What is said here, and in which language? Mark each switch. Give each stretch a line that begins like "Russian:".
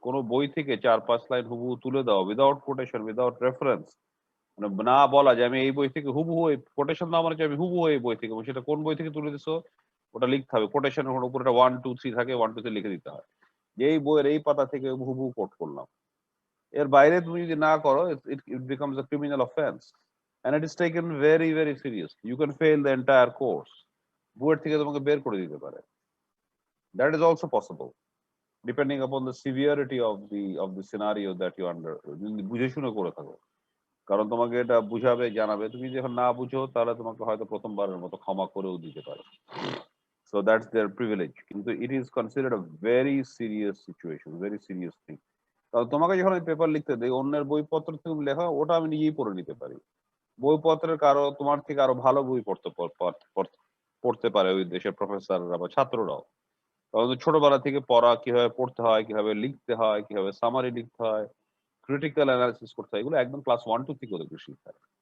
Bangla: কোনো বই থেকে 4-5 লাইন হুবহু তুলে দাও, উইদাউট কোটেশন, উইদাউট রেফারেন্স, মানে না বলা যে আমি এই বই থেকে হুবহু, কোটেশন না মানে আমি হুবহু এই বই থেকে, সেটা কোন বই থেকে তুলে দিছো ওটা লিখতে হবে। কোটেশনের উপরে 1 2 3 থাকে, 1 2 3 লিখে দিতে হয় যে এই বইয়ের এই পাতা থেকে হুবহু কোট করলাম। এর বাইরে তুমি যদি না করো,
English: it becomes a criminal offense and it is taken very very seriously. You can fail the entire course.
Bangla: BUET থেকে তোমাকে বের করে দিতে পারে।
English: That is also possible depending upon the severity of the scenario that you under,
Bangla: বুঝে শুনে করে থাকো। কারণ তোমাকে এটা বুঝাবে, জানাবে, তুমি যখন না বুঝো তাহলে তোমাকে হয়তো প্রথমবারের মতো ক্ষমা করেও দিতে পারে।
English: So that's their privilege. কিন্তু it is considered a very serious situation, very serious thing.
Bangla: কারণ তোমাকে যখন আমি পেপার লিখতে দেই, অন্যের বইপত্র তুমি লেখা, ওটা আমি নিজেই পড়ে নিতে পারি। বইপত্রের তোমার থেকে আরো ভালো বই পড়তে পড়তে পারে ওই দেশের প্রফেসররা বা ছাত্ররাও। কারণ ছোটবেলা থেকে পড়া কিভাবে পড়তে হয়, কিভাবে লিখতে হয়, কিভাবে সামারি লিখতে হয়, ক্রিটিক্যাল অ্যানালিসিস করতে হয়, এগুলো একদম ক্লাস 1-2 থেকে ওদেরকে শিখায়।